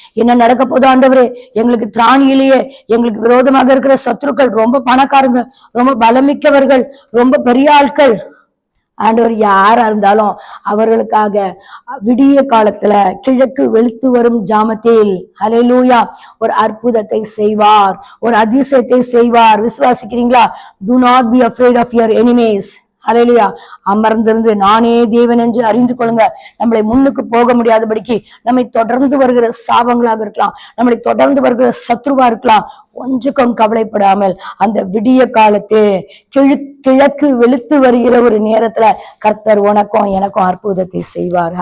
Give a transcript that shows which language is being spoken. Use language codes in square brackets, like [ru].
[ta] என்ன நடக்க போதோ ஆண்டவரே, எங்களுக்கு திராணியிலேயே எங்களுக்கு விரோதமாக இருக்கிற சத்துருக்கள் ரொம்ப பணக்காரங்க, ரொம்ப பலமிக்கவர்கள், ரொம்ப பெரிய ஆட்கள். ஆண்டவர் யாரா இருந்தாலும் அவர்களுக்காக விடிய காலத்துல கிழக்கு வெளுத்து வரும் ஜாமத்தில் ஹல்லேலூயா ஒரு அற்புதத்தை செய்வார், ஒரு அதிசயத்தை செய்வார். விசுவாசிக்கிறீங்களா? [en] Do not be afraid of your enemies. [ta] ஹல்லேலூயா. அமர்ந்திருந்து நானே தேவன் என்று அறிந்து கொள்ளுங்க. நம்மளை முன்னுக்கு போக முடியாதபடிக்கு நம்மை தொடர்ந்து வருகிற சாபங்களாக இருக்கலாம், நம்மளை தொடர்ந்து வருகிற சத்ருவா இருக்கலாம், கொஞ்சம் கவலைப்படாமல் அந்த விடிய காலத்து கிழக்கு வெளுத்து வருகிற ஒரு நேரத்துல கர்த்தர் உனக்கும் எனக்கும் அற்புதத்தை செய்வார்.